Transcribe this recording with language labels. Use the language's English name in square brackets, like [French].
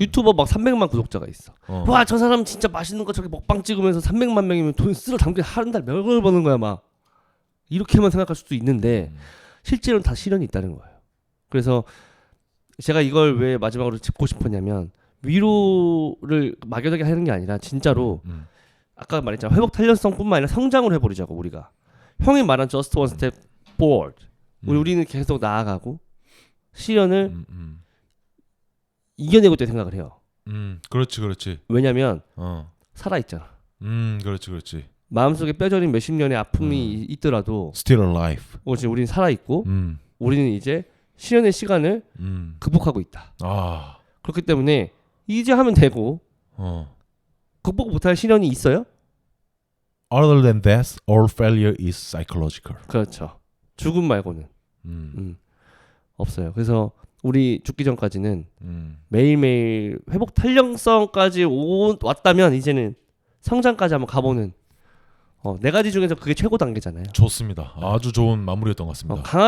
[Korean] 유튜버 막 300만 구독자가 있어. 와, 저 사람 진짜 맛있는 거 저렇게 먹방 찍으면서 300만 명이면 돈 쓸어 담겨 한 달 몇억을 버는 거야 막. 이렇게만 생각할 수도 있는데 실제로는 다 시련이 있다는 거예요. 그래서 제가 이걸 왜 마지막으로 짚고 싶었냐면 위로를 막연하게 하는 게 아니라 진짜로 아까 말했잖아 회복 탄력성뿐만 아니라 성장을 해버리자고 우리가. 형이 말한 [English] just one step forward. [Korean] 우리는 계속 나아가고 시련을 이겨내고 있다고 생각을 해요. 그렇지. 왜냐면 살아있잖아. 그렇지. 마음속에 뼈저린 몇십 년의 아픔이 있더라도 [English] Still alive. [Korean] 우리는 살아있고 우리는 이제 시련의 시간을 극복하고 있다. 그렇기 때문에 이제 하면 되고 극복 못할 시련이 있어요? [English] Other than death, all failure is psychological. [Korean] 그렇죠. 죽음 말고는 없어요. 그래서 우리 죽기 전까지는 매일매일 회복 탄력성까지 왔다면 이제는 성장까지 한번 가보는 네 가지 중에서 그게 최고 단계잖아요. 좋습니다. 아주 좋은 마무리였던 것 같습니다.